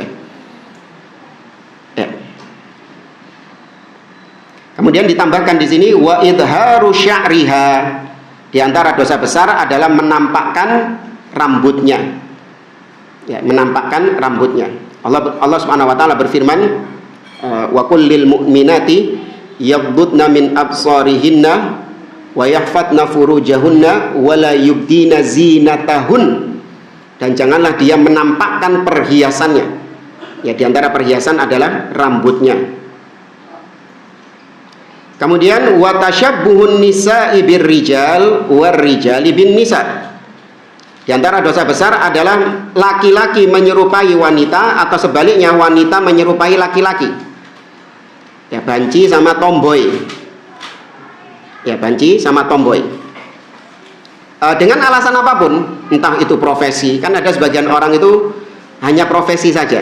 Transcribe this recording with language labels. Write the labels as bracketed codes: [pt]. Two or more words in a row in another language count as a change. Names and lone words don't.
[id] Ya. Kemudian ditambahkan di sini [ar] وإظهار شعرها, [id] di antara dosa besar adalah menampakkan rambutnya. Ya, menampakkan rambutnya. Allah [ar] سبحانه وتعالى [id] berfirman, [ar] وقل للمؤمنات يغضضن من أبصارهن ويحفظن فروجهن ولا يبدين زينتهن, [id] dan janganlah dia menampakkan perhiasannya. Ya, di antara perhiasan adalah rambutnya. [ar] Kemudian وتشبه النساء بالرجال والرجال بالنساء, [id] di antara dosa besar adalah laki-laki menyerupai wanita atau sebaliknya wanita menyerupai laki-laki. Ya, banci sama tomboy. Ya, banci sama tomboy. Dengan alasan apapun, entah itu profesi, kan ada sebagian orang itu hanya profesi saja.